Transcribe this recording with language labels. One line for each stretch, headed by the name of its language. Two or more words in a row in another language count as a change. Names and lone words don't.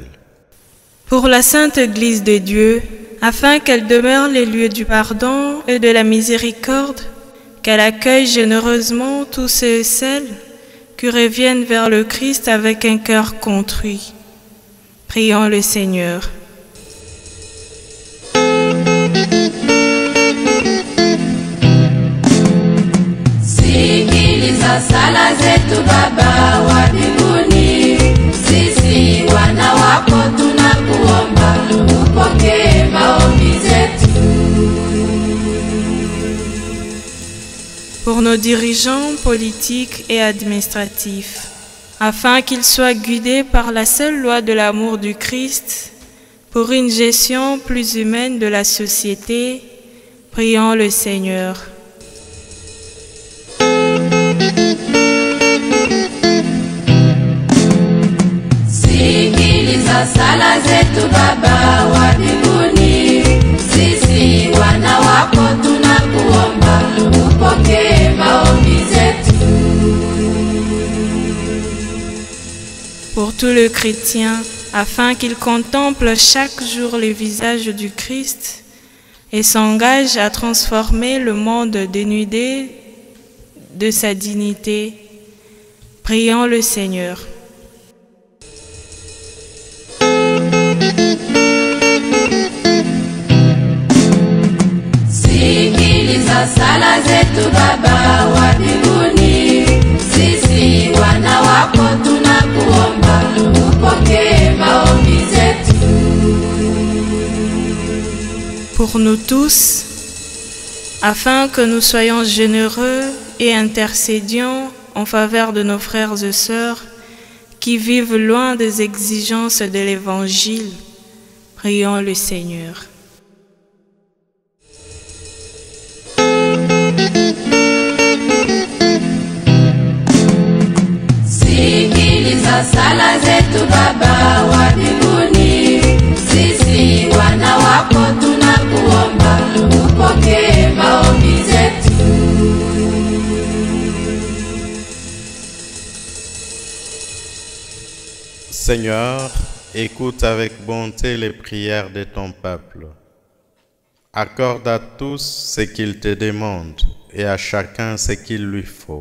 French: Pour la Sainte Église de Dieu, afin qu'elle demeure les lieux du pardon et de la miséricorde, qu'elle accueille généreusement tous ceux et celles qui reviennent vers le Christ avec un cœur contrit. Prions le Seigneur.
Swahili: Sikiliza sala zetu Baba wa mbinguni, sisi wana wako tunakuomba, upokee maombi zetu.
French: Pour nos dirigeants politiques et administratifs, afin qu'ils soient guidés par la seule loi de l'amour du Christ, pour une gestion plus humaine de la société, prions le Seigneur.
Swahili: Sikiliza sala zetu Baba wa mbinguni, sisi wana wako tunakuomba, upokee maombi zetu.
French: Pour tous les chrétiens, afin qu'ils contemplent chaque jour le visage du Christ et s'engagent à transformer le monde dénudé de sa dignité, prions le Seigneur.
Swahili: Sikiliza sala zetu Baba wa mbinguni, sisi wana wako tunakuomba, upokee maombi zetu.
French: Pour nous tous, afin que nous soyons généreux et intercédions en faveur de nos frères et sœurs qui vivent loin des exigences de l'Évangile, prions le Seigneur.
Swahili: Sikiliza sala zetu Baba wa mbinguni, sisi wana wako tunakuomba, upokee maombi zetu.
French: Seigneur, écoute avec bonté les prières de ton peuple. Accorde à tous ce qu'ils te demandent et à chacun ce qu'il lui faut.